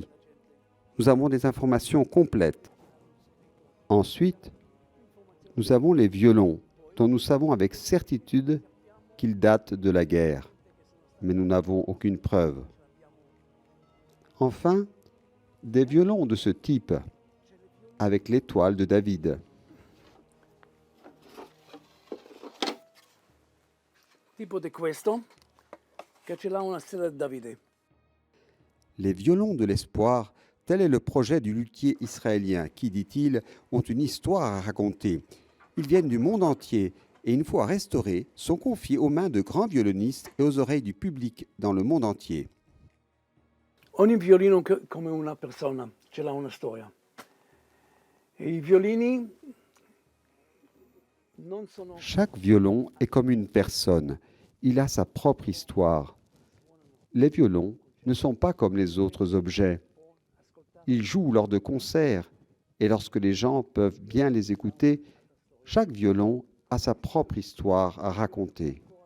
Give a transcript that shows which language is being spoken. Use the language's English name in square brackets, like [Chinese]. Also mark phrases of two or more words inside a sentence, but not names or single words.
[French] Nous avons des informations complètes. Ensuite, nous avons les violons, dont nous savons avec certitude qu'ils datent de la guerre, mais nous n'avons aucune preuve. Enfin, des violons de ce type, avec l'étoile de David. [Italian] Tipo di questo, che ce l'ha una stella di Davide. [French] Les violons de l'espoir, tel est le projet du luthier israélien qui, dit-il, ont une histoire à raconter. Ils viennent du monde entier et, une fois restaurés, sont confiés aux mains de grands violonistes et aux oreilles du public dans le monde entier. [Italian] Ogni violino come una persona, ce l'ha una storia. E i violini non sono... [French] Chaque violon est comme une personne. Il a sa propre histoire. Les violons ne sont pas comme les autres objets. Ils jouent lors de concerts et lorsque les gens peuvent bien les écouter, chaque violon a sa propre histoire à raconter.